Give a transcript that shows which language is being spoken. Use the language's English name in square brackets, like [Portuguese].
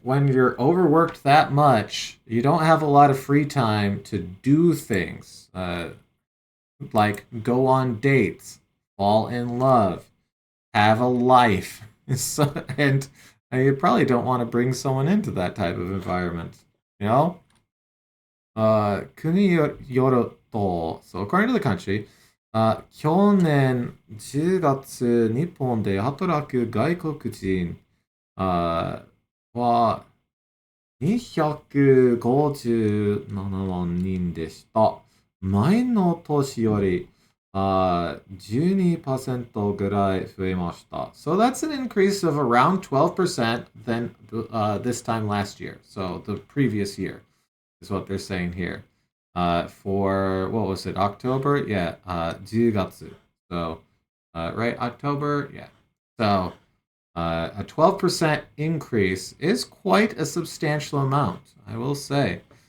[English] When you're overworked that much, you don't have a lot of free time to do things. Like go on dates, fall in love, have a life. So, and you probably don't want to bring someone into that type of environment. You know? [Japanese] 国によると、 [English] so according to the country, [Japanese] 去年10月、日本で働く外国人は257万人でした。前の年より12% ぐらい増えました。 [English] So that's an increase of around 12% than this time last year. So the previous year is what they're saying here. For, what was it, October? Yeah, 10月. So, right, October? Yeah. So, a 12% increase is quite a substantial amount, I will say.